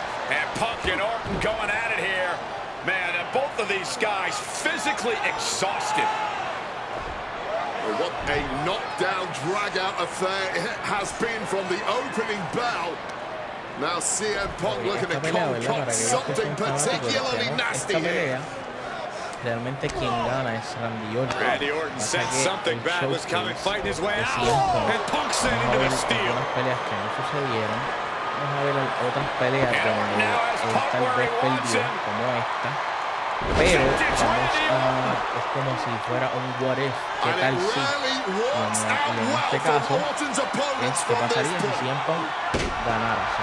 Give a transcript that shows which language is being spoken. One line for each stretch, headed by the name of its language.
English: And Punk and Orton going at it here. Man, and both of these guys physically exhausted. What a knockdown, drag-out affair it has been from the opening bell. Now CM Punk looking to concoct something particularly nasty here.
Spanish: Realmente quien gana es Randy Orton.
English: Randy Orton sensed something bad was coming, fighting his way out. And Punk sent into the steel.
Spanish: Unas peleas que no sucedieron. Vamos a ver otras peleas donde él tal vez perdió, como esta. Pero vamos a, es como si fuera un
English: what if.
Spanish: ¿Qué tal si? Y en este caso, ¿qué pasaría si CM Punk ganara?